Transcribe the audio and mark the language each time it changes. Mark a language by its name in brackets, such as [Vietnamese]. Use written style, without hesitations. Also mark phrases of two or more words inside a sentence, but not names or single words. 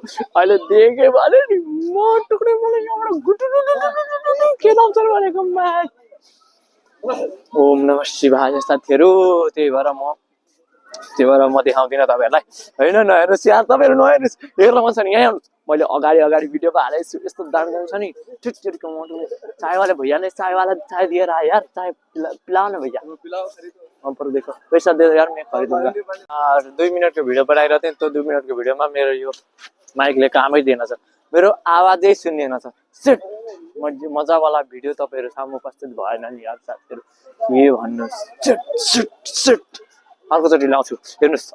[Nepali] अहिले देखेँ भने नि म टुक्रै मलाई यहाँबाट खेदाउँछ भनेको माइ। [Sanskrit] ओम नमः शिवाय [Nepali] साथीहरू। त्यही भएर म देखाउँदिनँ तपाईँहरूलाई होइन। नहेर्नुहोस् यार, तपाईँहरू नहेर्नुहोस्, हेर्न मन छ नि यहाँ हेर्नुहोस्। मैले अगाडि भिडियोमा हालेको छु, यस्तो दामी छ नि। [Hindi] चायवाला भैया ने चाय [Nepali] दिएर आयो यार, [Hindi] चाय पिलाओ न भैया, पर देखो पैसा दे यार, मैं खरीदूंगा। [Nepali] 2 मिनटको भिडियो बनाइरहेको थिएँ, त्यो 2 मिनटको भिडियोमा मेरो यो माइकले कामै दिएन छ, मेरो आवाजै सुनिएन छ। सिट मजावाला भिडियो तपाईँहरू सामु उपस्थित भएन नि यार साथीहरू, के भन्नुहोस्। सिट अर्कोचोटि ल्याउँछु हेर्नुहोस्।